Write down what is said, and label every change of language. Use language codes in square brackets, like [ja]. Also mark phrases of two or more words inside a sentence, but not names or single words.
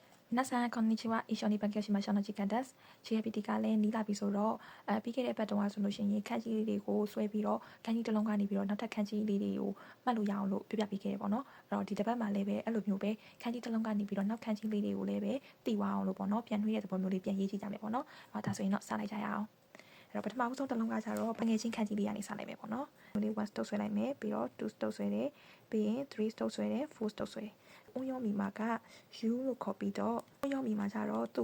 [ja] 皆さんこんにちは。一緒に勉強しましょうの時間です。 [my] GAPT ကလည်းနီးလာပြီဆိုတော့ပြီးခဲ့တဲ့အပတ်တုန်းကဆိုလို့ရှိရင်ခန်းကြီးလေးတွေကိုဆွဲပြီးတော့ခန်းကြီးတစ်လုံးကနေပြီးတော့နောက်ထပ်ခန်းကြီး လေးတွေကိုမှတ်လို့ရအောင်လို့ပြပြပေးခဲ့ရပေါ့နော်။အဲ့တော့ဒီတစ်ပတ်မှာလည်းပဲအဲ့လိုမျိုးပဲခန်းကြီးတစ်လုံးကနေပြီးတော့နောက်ခန်းကြီးလေးတွေကိုလည်းပဲတည်ဝအောင်လို့ပေါ့နော်။ပြန်နှွှေးတဲ့သဘောမျိုးလေးပြန်ရေးကြည့်ကြမယ်ပေါ့နော်။ဒါဆိုရင်တော့စလိုက်ကြရအောင်။အဲ့တော့ပထမဆုံးတစ်လုံးကကျတော့ငွေချင်းခန်းကြီးလေးကနေစလိုက်မယ်ပေါ့နော်။ဒီ1 stroke ဆွဲလိုက်မယ်ပြီးတော့2 stroke ဆွဲတယ်ပြီးရင်3 stroke ဆွဲတယ်4 stroke ဆွဲတယ်။ဦးရောမီမာက U လို့ခေါ်ပြီးတော့ဦးရောမီမာကျတော့သူ့